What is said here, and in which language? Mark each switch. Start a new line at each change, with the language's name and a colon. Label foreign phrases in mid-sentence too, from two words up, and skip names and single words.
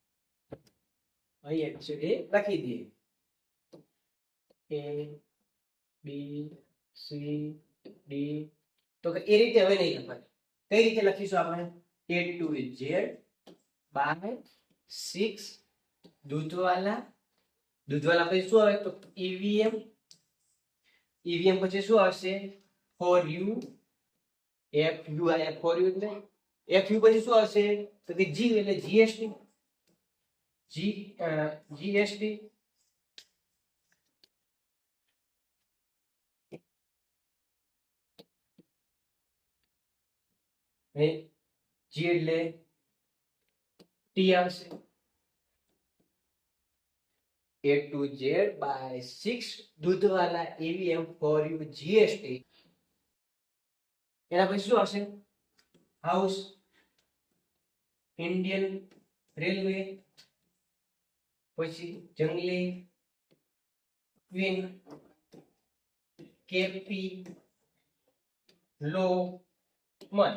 Gujarati: અહીં એબીસીડી લખી દઈએ.
English: A B C D.
Gujarati: તો કે એ રીતે હવે નહીં લખવાનું. કઈ રીતે લખીશું આપણે?
English: A to Z by 6 દૂધવાલા.
Gujarati: દૂધવાલા પછી શું આવે? તો EVM. EVM પછી શું આવશે?
English: for you. FU આયા for you એટલે FU
Gujarati: પછી શું આવશે? તો કે G એટલે GST. GST. G એટલે T આવશે.
English: A to Z by 6 દૂધવાલા EVM for you GST.
Gujarati: એના પછી શું આવશે?
English: House Indian Railway, પછી જંગલી ક્વીન, કેપી લો મન.